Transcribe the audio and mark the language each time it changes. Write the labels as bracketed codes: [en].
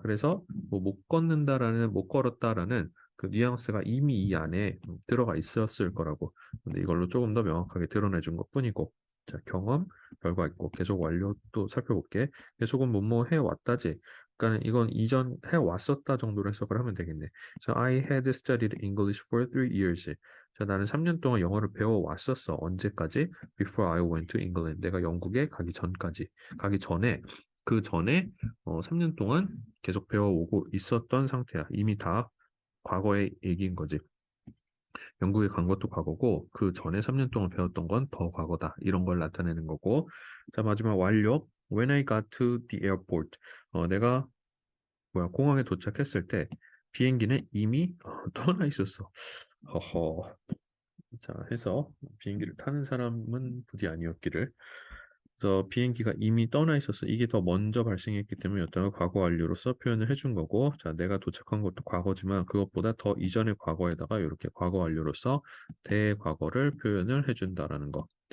[ko] 그래서 뭐 못 걷는다라는 못 걸었다라는 그 뉘앙스가 이미 이 안에 들어가 있었을 거라고. 근데 이걸로 조금 더 명확하게 드러내 준 것뿐이고. 자, 경험, 결과 있고 계속 완료 또 살펴볼게. 계속은 뭐뭐 해왔다지. 그러니까 이건 이전 해왔었다 정도로 해석을 하면 되겠네. [en] So I had studied English for 3 years. [ko] 자, 나는 3년 동안 영어를 배워왔었어. 언제까지? [en] Before I went to England. [ko] 내가 영국에 가기 전까지. 가기 전에, 그 전에 3년 동안 계속 배워오고 있었던 상태야. 이미 다 과거의 얘기인 거지. 영국에 간 것도 과거고, 그 전에 3년 동안 배웠던 건 더 과거다. 이런 걸 나타내는 거고. 자, 마지막 완료. [en] When I got to the airport. [ko] 내가 공항에 도착했을 때 비행기는 이미 떠나 있었어. 허허. 자, 해서 비행기를 타는 사람은 부디 아니었기를. 그래서 비행기가 이미 떠나 있어서 이게 더 먼저 발생했기 때문에 어떤 과거 완료로서 표현을 해준 거고, 자, 내가 도착한 것도 과거지만 그것보다 더 이전의 과거에다가 이렇게 과거 완료로서 대과거를 표현을 해준다라는 거.